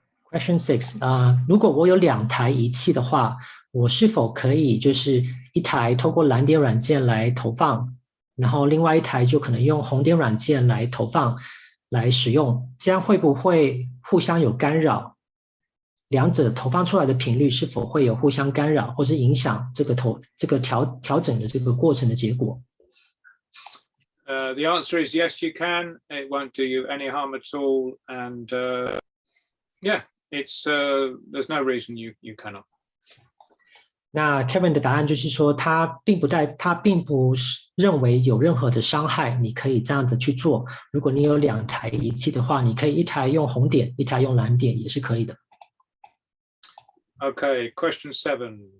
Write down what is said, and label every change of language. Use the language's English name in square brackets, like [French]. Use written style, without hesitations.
[English] Question 6， [Chinese] 如果我有2台仪器的话，我是否可以就是一台透过蓝点软件来投放，然后另外一台就可能用红点软件来投放来使用，这样会不会互相有干扰？两者投放出来的频率是否会有互相干扰，或是影响这个调整的这个过程的结果 [English] ？The answer is yes, you can. It won't do you any harm at all, and yeah, it's there's no reason you cannot. [Chinese] 那 Kevin 的答案就是说，他并不认为有任何的伤害，你可以这样子去做。如果你有2台仪器的话，你可以一台用红点，一台用蓝点，也是可以的。 [English] Okay, question 7.